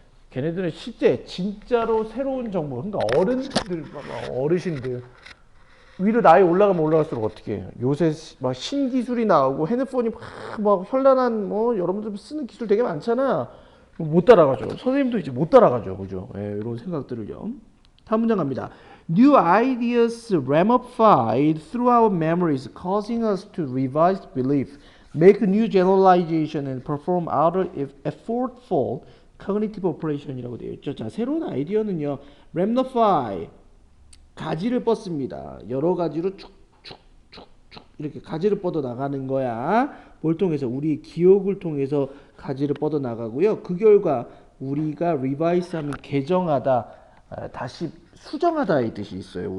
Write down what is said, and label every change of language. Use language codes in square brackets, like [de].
[ko] 걔네들은 실제 진짜로 새로운 정보, 그러니까 어른들, 어르신들 위로 나이 올라가면 올라갈수록 어떻게 해요? 요새 막 신기술이 나오고 핸드폰이 막 현란한 뭐 여러분들 쓰는 기술 되게 많잖아. 못 따라가죠. 선생님도 이제 못 따라가죠. 그죠? 예, 이런 생각들을요. 다음 문장 갑니다. [en] New ideas ramified through our memories, causing us to revise belief, make new generalization, and perform other effortful cognitive operation [ko] 이라고 되어 있죠. 자, 새로운 아이디어는요, ramify 가지를 뻗습니다. 여러 가지로 축축축축 이렇게 가지를 뻗어 나가는 거야. 뭘 통해서? 우리 기억을 통해서 가지를 뻗어 나가고요. 그 결과 우리가 리바이스하면 개정하다, 다시 수정하다 이 뜻이 있어요.